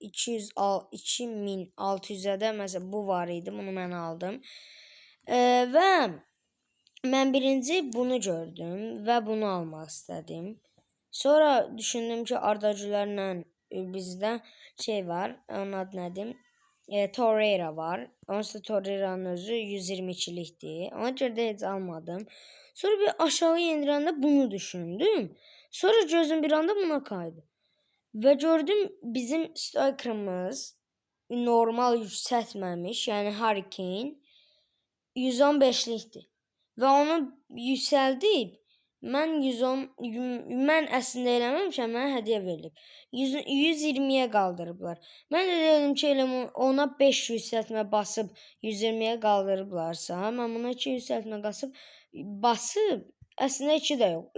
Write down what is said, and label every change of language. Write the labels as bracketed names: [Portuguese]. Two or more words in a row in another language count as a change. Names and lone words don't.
[Turkish] 2600'e de mesela bu var idi. Bunu ben aldım. Ve ben birinci bunu gördüm ve bunu almak istedim. Sonra düşündüm ki Arda Güler'le bizde şey var. Onun adı nedir? Torreira var. [Azerbaijani] Onsa Torreira'nın özü 122'likdir. Ona görə də heç almadım. Sonra bir aşağı indirəndə bunu düşündüm. [Turkish] Sonra gözüm bir anda buna kaydı. Ve gördüm bizim strikerımız normal yükseltmemiş. Yani Harry Kane 115'likdir. [Azerbaijani] Ve onu yükseldib mən 110 mən əslində eləməmişəm, mənə hədiyyə verilib. 120'ye qaldırıblar. Mən də dedim ki, elə ona 5 yüksəltmə basıb 120'ye qaldırıblarsa, mən buna 2 yüksəltmə basıb əslində 2 də yox.